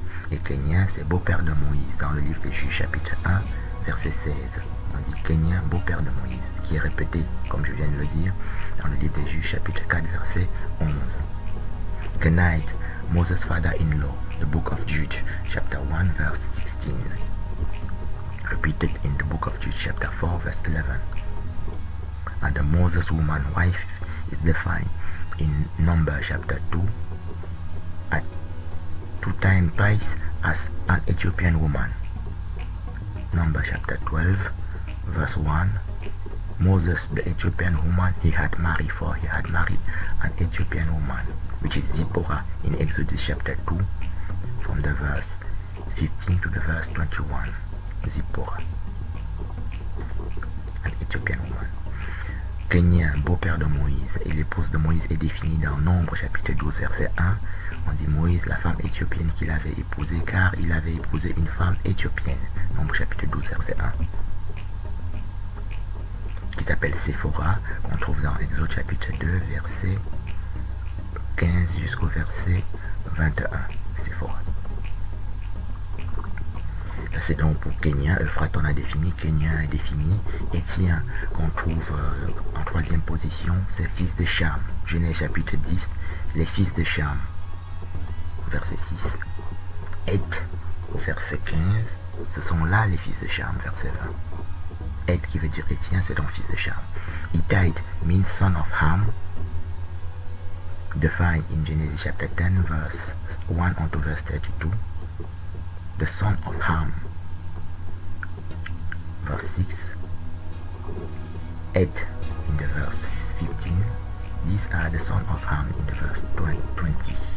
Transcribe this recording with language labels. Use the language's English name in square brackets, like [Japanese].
[French] Et Kénien c'est beau-père de Moïse. Dans le livre des Juges chapitre 1 verset 16, on dit Kénien, beau-père de Moïse, qui est répété, comme je viens de le dire, dans le livre des Juges chapitre 4 verset 11. Kenite [English] Moses' father-in-law, the book of Jude, chapter 1, verse 16. Repeated in the book of Jude, chapter 4, verse 11. And the Moses woman wife is defined in Numbers chapter 2 at twice as an Ethiopian woman. Numbers chapter 12, verse 1. Moses, the Ethiopian woman he had married an Ethiopian woman, which is Zipporah in Exodus chapter 2, from the verse 15 to the verse 21. Zipporah, an Ethiopian woman. [French] Kénien, beau-père de Moïse, et l'épouse de Moïse est définie dans Nombre chapitre 12, verset 1. On dit Moïse, la femme éthiopienne qu'il avait épousée, car il avait épousé une femme éthiopienne. Nombre chapitre 12, verset 1. Qui s'appelle Séphora, qu'on trouve dans Exode chapitre 2, verset 15 jusqu'au verset 21. Séphora. Ça c'est donc pour Kénien. Euphrate on a défini, Kénien est défini. Étien qu'on trouve en troisième position, c'est fils de Cham. Genèse chapitre 10, les fils de Cham. Verset 6. Et au verset 15, ce sont là les fils de Cham, verset 20. Et qui veut dire Étien, c'est donc fils de Cham. [English] Hittite means son of Ham, defined in Genesis chapter 10, verse 1 on to verse 32. The son of Ham, verse 6. 8 in the verse 15. These are the son of Ham in the verse 20.